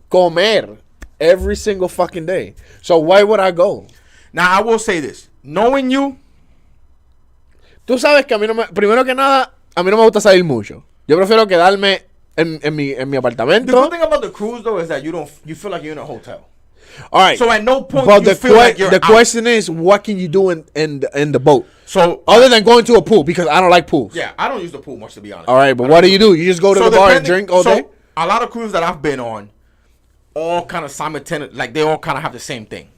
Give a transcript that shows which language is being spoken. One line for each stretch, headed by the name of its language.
Spanish: Comer
English: every single fucking day. So why would I go? Now I will say this, knowing you,
Spanish: tú sabes que a mí no me, primero que nada, a mí no me gusta salir mucho. Yo prefiero quedarme en mi apartamento.
English: The good thing about the cruise though is that you feel like you're in a hotel. All right. So at no point do you feel like you're the question is, what can you do in the boat? So other than going to a pool, because I don't like pools. Yeah, I don't use the pool much, to be honest. All right, but what do? You just go to the bar and drink all day? A lot of cruises that I've been on, all kind of simultaneous, like they all kind of have the same thing.